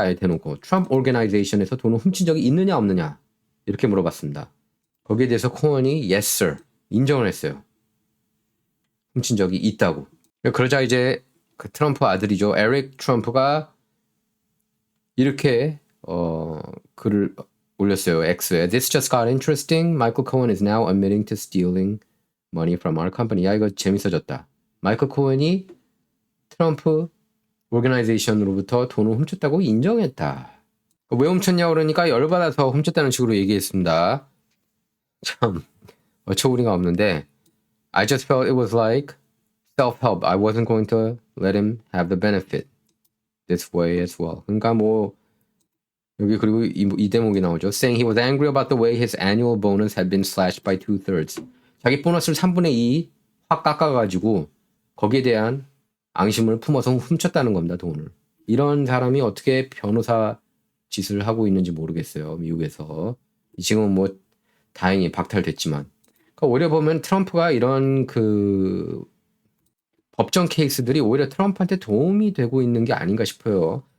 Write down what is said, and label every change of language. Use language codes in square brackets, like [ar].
[ko] 아예 대놓고 트럼프 오르게나이제이션에서 돈을 훔친 적이 있느냐 없느냐 이렇게 물어봤습니다. 거기에 대해서 코언이 [en] yes sir [ko] 인정을 했어요. 훔친 적이 있다고. 그러자 이제 그 트럼프 아들이죠. 에릭 트럼프가 이렇게 글을 올렸어요. [en] X에 This just got interesting. Michael Cohen is now admitting to stealing money from our company. [ko] 야 이거 재밌어졌다. 마이클 코언이 트럼프 오르게나이제이션으로부터 돈을 훔쳤다고 인정했다. 왜 훔쳤냐고 그러니까 열받아서 훔쳤다는 식으로 얘기했습니다. 참 어처구니가 없는데 [en] I just felt it was like self-help. I wasn't going to let him have the benefit this way as well. [ko] 그러니까 뭐 여기 그리고 이 대목이 나오죠. [en] Saying he was angry about the way his annual bonus had been slashed by 2/3. [ko] 자기 보너스를 3분의 2 확 깎아가지고 거기에 대한 앙심을 품어서 훔쳤다는 겁니다. 돈을. 이런 사람이 어떻게 변호사 짓을 하고 있는지 모르겠어요. 미국에서. 지금은 뭐 다행히 박탈됐지만. 그러니까 오히려 보면 트럼프가 이런 그 법정 케이스들이 오히려 트럼프한테 도움이 되고 있는 게 아닌가 싶어요.